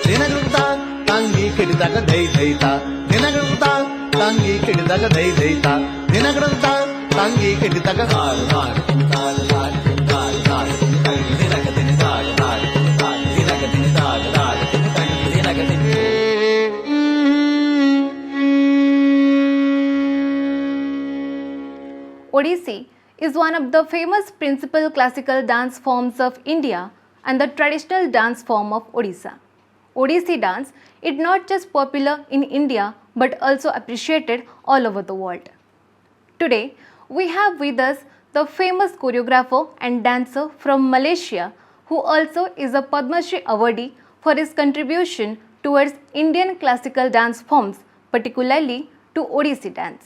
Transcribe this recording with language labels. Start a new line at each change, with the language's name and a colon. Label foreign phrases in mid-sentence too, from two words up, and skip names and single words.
English: dinagruta tangi kididaga dai daita dinagruta tangi kididaga dai daita dinagruta tangi kididaga sar sar sar sar sar sar dinaga din sar sar sar dinaga din sar sar dinaga din. Odissi is one of the famous principal classical dance forms of India and the traditional dance form of Odisha. Odissi dance is not just popular in India but also appreciated all over the world. Today, we have with us the famous choreographer and dancer from Malaysia who also is a Padma Shri awardee for his contribution towards Indian classical dance forms, particularly to Odissi dance.